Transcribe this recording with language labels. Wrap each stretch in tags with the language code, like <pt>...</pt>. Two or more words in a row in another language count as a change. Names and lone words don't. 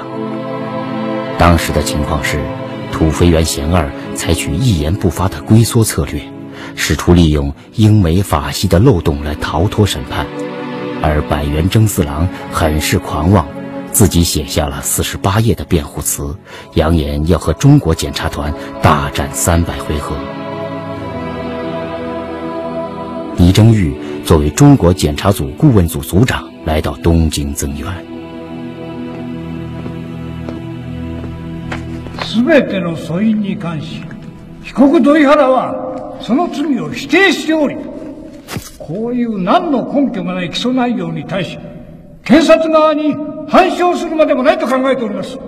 <zh>当时的情况是，土肥原贤二采取一言不发的龟缩策略，试图利用英美法系的漏洞来逃脱审判，而板垣征四郎很是狂妄，自己写下了48页的辩护词，扬言要和中国检察团大战300回合。倪征玉作为中国检察组顾问组组长来到东京增援。</zh> <ja>すべての訴因に関し、被告土井原はその罪を否定しており、こういう何の根拠もない起訴内容に対し、検察側に反証するまでもないと考えております。</ja>